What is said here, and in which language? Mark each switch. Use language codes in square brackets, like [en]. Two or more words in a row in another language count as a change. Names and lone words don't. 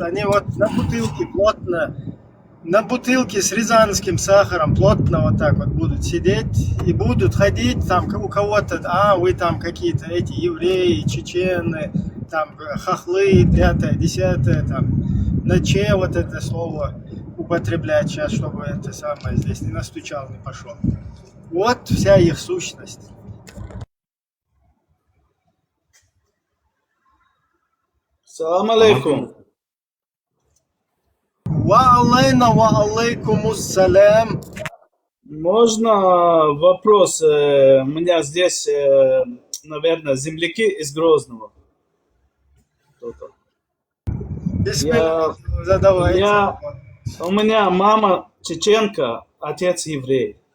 [ru] Они вот на бутылке плотно, на бутылке с рязанским сахаром плотно вот так вот будут сидеть и будут ходить там у кого-то, вы там какие-то эти евреи, чечены, там хохлы, 5-е, 10-е, там, на че вот это слово употреблять сейчас, чтобы это самое здесь не настучал, не пошел. Вот вся их сущность. [ar] سلام عليكم. وعلينا وعليكم السلام. [ru] Можно вопрос? У меня здесь, наверное, земляки из Грозного. Кто-то. Бисмилля, задавайте. У меня мама чеченка, отец еврей.